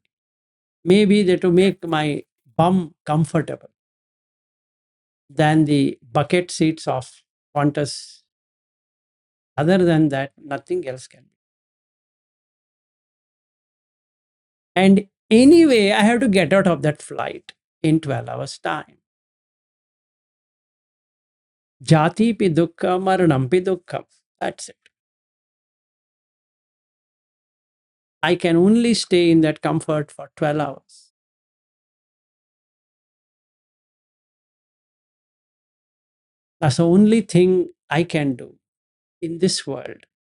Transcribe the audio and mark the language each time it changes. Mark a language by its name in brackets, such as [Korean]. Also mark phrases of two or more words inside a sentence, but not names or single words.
[English] Maybe that to make my bum comfortable than the bucket seats of Qantas. Other than that, nothing else can be. And anyway, I have to get out of that flight in 12 hours' time. [Pali] Jati pi dukkha, maranam pi dukkha. [English] That's it. I can only stay in that comfort for 12 hours. That's the only thing I can do in this world.